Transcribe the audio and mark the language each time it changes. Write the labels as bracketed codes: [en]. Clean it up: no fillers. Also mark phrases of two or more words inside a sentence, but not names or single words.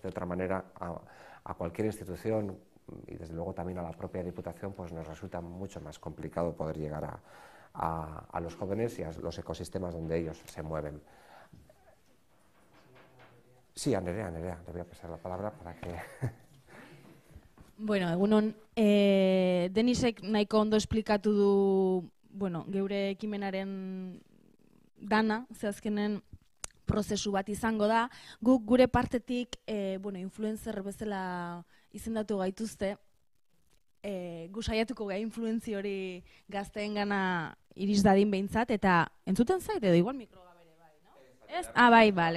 [es] De otra manera, a cualquier institución y desde luego también a la propia Diputación, pues nos resulta mucho más complicado poder llegar a los jóvenes y a los ecosistemas donde ellos se mueven. Sí, a Nerea, le voy a pasar la palabra para que... [eu] Bueno, egunon, Denisek nahiko ondo esplikatu du, geure ekimenaren dana, ze azkenen prozesu bat izango da. Guk gure partetik, influencer bezala izendatu gaituzte, gu saiatuko gai influenzi hori gazteengana iris dadin behintzat, eta entzuten zait edo igual mikroa bere bai, no?